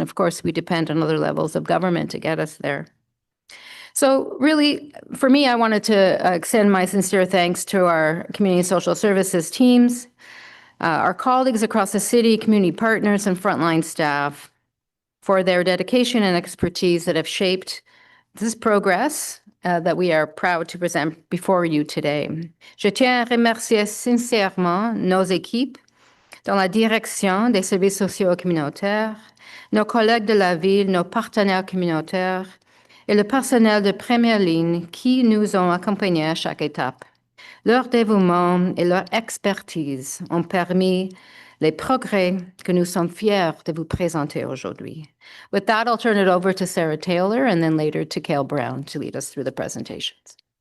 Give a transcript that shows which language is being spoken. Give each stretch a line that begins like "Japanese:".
English: And of course, we depend on other levels of government to get us there. So really, for me, I wanted to extend my sincere thanks to our community social services teams, our colleagues across the city, community partners, and frontline staff, for their dedication and expertise that have shaped this progress that we are proud to present before you today.
French: Je tiens à remercier sincèrement nos équipes dans la direction des services sociaux communautaires, nos collègues de la ville, nos partenaires communautaires et le personnel de première ligne qui nous ont accompagnés à chaque étape. Leur dévouement et leur expertise ont permis les progrès que nous sommes fiers de vous présenter aujourd'hui.
English: With that, I'll turn it over to Sarah Taylor and then later to Cale Brown to lead us through the presentations.